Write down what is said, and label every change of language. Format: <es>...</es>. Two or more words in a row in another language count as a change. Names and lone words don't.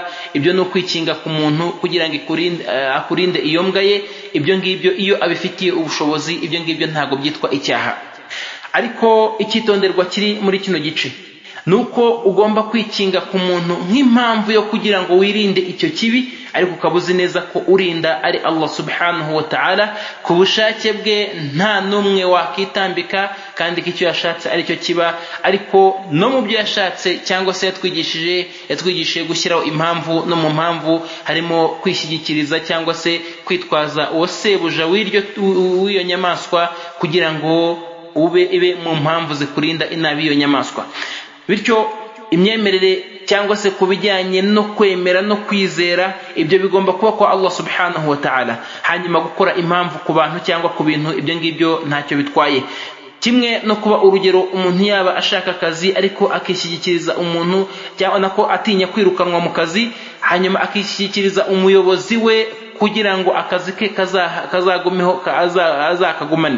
<rw>Ibyo ni ukwikinga ku muntu kugira ngo akurinde iyo mbwa ye. Ibyo ngibyo iyo abifitiye ubushobozi, ibyo ngibyo ntabwo byitwa icyaha. Ariko icyitonderwa kiri muri kino gice nuko ugomba kwikinga ku muntu nk'impamvu yo kugira ngo wirinde icyo kibi, ariko ukabuzi neza ko urinda ari</rw> <ar>الله سبحانه وتعالى</ar> <rw>ku bushake bwe, nta numwe wakitambika kandi icyo yashatse ari cyo kiba. Ariko no mu byo yashatse cyangwa se yatwigishije gushyiraho impamvu, no mu mpamvu harimo kwishyigikiriza cyangwa se kwitwaza uwo sebuja w'iyo nyamaswa kugira ngo ibe mu mpamvu zikurinda inabi iyo nyamaswa. Bityo imyemerere cyangwa se kubijyanye no kwemera no kwizera, ibyo bigomba kuba kwa</rw> <ar>الله سبحانه وتعالى.</ar> <rw>Hanyuma gukora impamvu ku bantu cyangwa ku bintu, ibyo ngibyo ntacyo bitwaye. Kimwe no kuba urugero umuntu yaba ashaka akazi ariko akishyigikiriza umuntu cyangwa nako atinya kwirukanwa mu kazi, hanyuma akishyigikiriza umuyobozi we kugira ngo akazi ke kazagumeho azakagumane.</rw>